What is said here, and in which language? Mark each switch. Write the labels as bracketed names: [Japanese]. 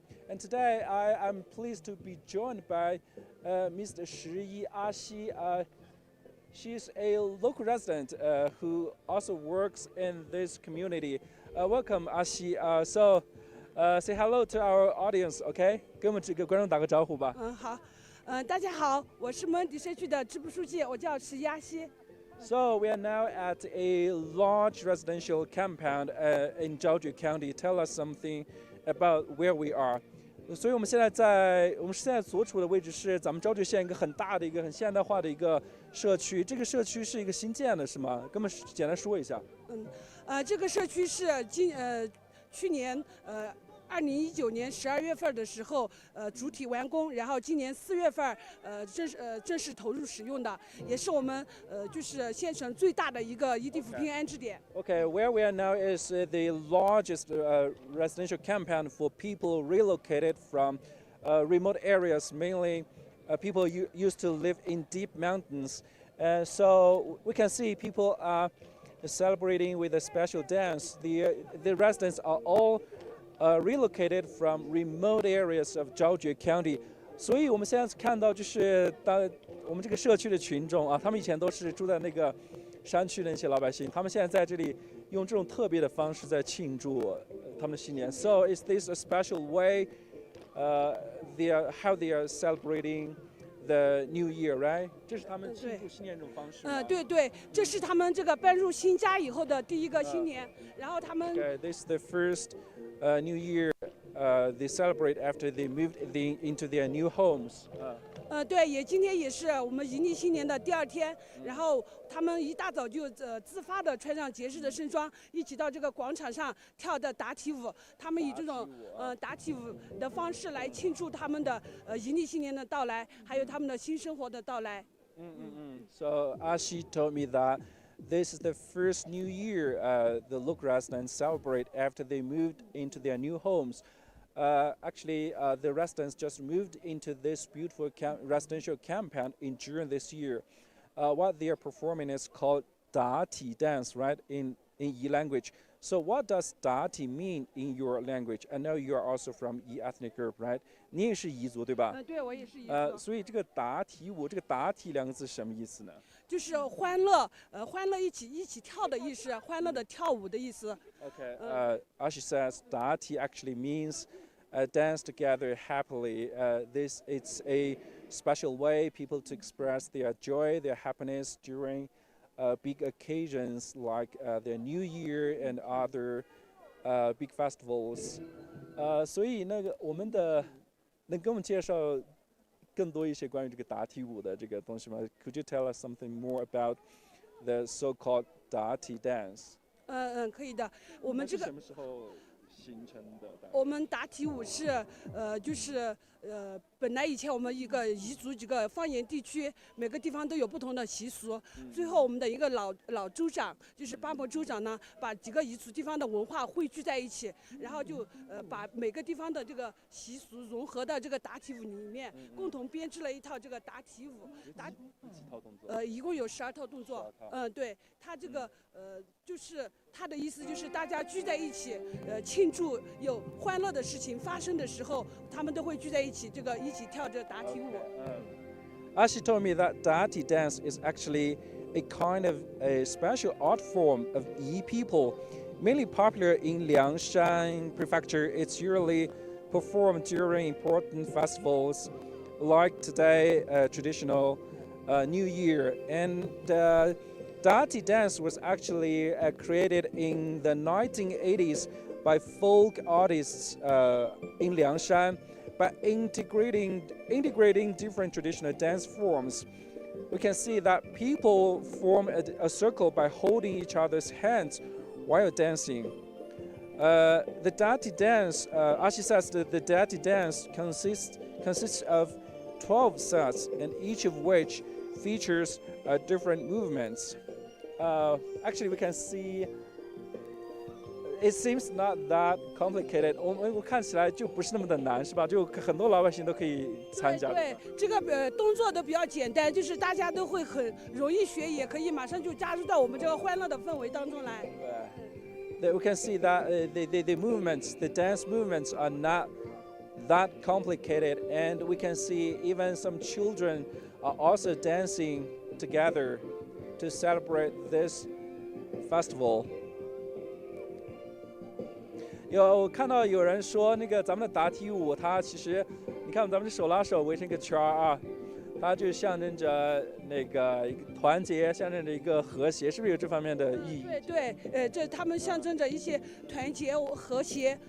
[English] And today, I am pleased to be joined by Mr. Shi Ashi. She's a local resident who also works in this community. Welcome, Ashi. Say hello to our audience, okay? [Chinese] 跟我们这个观众打个招呼吧。好，大家好，我是蒙迪社区的支部书记，我叫石亚西。 [English] So we are now at a large residential compound in Zhaojue County. Tell us something about where we are. [Chinese] 所以我们现在所处的位置是咱们昭觉县一个很大的一个很现代化的一个社区。这个社区是一个新建的，是吗？跟我们简单说一下。这个社区是去年2019年12月份的时候主体完工，然后今年4月份正式投入使用的，也是我们就是县城最大的一个异地扶贫安置点。 [English] Okay, where we are now is the largest residential compound for people relocated from remote areas, mainly people used to live in deep mountains. So we can see people are celebrating with a special dance. The residents are all relocated from remote areas of Zhaojue County. [Chinese] 所以我们现在看到就是我们这个社区的群众啊，他们以前都是住在那个山区的那些老百姓，他们现在在这里用这种特别的方式在庆祝他们的新年。 [English] So is this a special way how they are celebrating the New Year, right? [Chinese] 这是他们庆祝新年这种方式。对，这是他们这个搬入新家以后的第一个新年，然后他们。 [English] Okay, this is the first New Year they celebrate after they moved into their new homes. [Chinese] 对，今天也是我们迎立新年的第2天，然后他们一大早就自发的穿上节日的盛装，一起到这个广场上跳的打体舞。他们以这种打体舞的方式来庆祝他们的迎立新年的到来，还有他们的新生活的到来。 [English] So Ashi told me that this is the first New Year the local residents celebrate after they moved into their new homes. Actually, the residents just moved into this beautiful residential compound in June this year. What they are performing is called Dati Dance, right, in Yi language. So what does Dati mean in your language? I know you are also from Yi ethnic group, right? [Chinese] 你也是彝族对吧？对，我也是彝族。所以这个答题舞，这个答题两个字什么意思呢？就是欢乐，欢乐一起跳的意思，欢乐的跳舞的意思。 [English] Okay, Ashi says Dati actually means dance together happily. It's a special way people to express their joy, their happiness during big occasions like the New Year and other big festivals. [Chinese] 所以我们能给我们介绍更多一些关于这个答题舞的这个东西吗？ [English] Could you tell us something more about the so-called Dati Dance? [Chinese] 可以的。我们这个什么时候形成的？我们答题舞是就是本来以前我们一个彝族几个方言地区，每个地方都有不同的习俗。最后我们的一个老州长，就是巴莫州长呢，把几个彝族地方的文化汇聚在一起，然后就把每个地方的这个习俗融合到这个答题舞里面，共同编织了一套这个答题舞。一共有12套动作。对，它这个就是它的意思就是大家聚在一起，庆祝有欢乐的事情发生的时候，他们都会聚在一起，一起跳这答题舞。 [English] Ashi told me that Dati dance is actually a kind of a special art form of Yi people, mainly popular in Liangshan Prefecture. It's usually performed during important festivals, like today, traditional New Year. And Dati dance was actually created in the 1980s by folk artists in Liangshan by integrating different traditional dance forms. we can see that people form a circle by holding each other's hands while dancing. The Dati Dance, Ashi says that the Dati Dance consists of 12 sets, and each of which features different movements. Actually, we can see it seems not that complicated. [Chinese] 我看起来就不是那么的难，是吧？就很多老百姓都可以参加。对，这个动作都比较简单，就是大家都会很容易学，也可以马上就加入到我们这个欢乐的氛围当中来。 [English] We can see that the movements, the dance movements are not that complicated, and we can see even some children are also dancing together to celebrate this festival. [Chinese] 我看到有人说，那个咱们的答题舞，它其实，你看咱们这手拉手围成一个圈啊，它就象征着那个一个团结，象征着一个和谐，是不是有这方面的意义？对，这他们象征着一些团结和谐。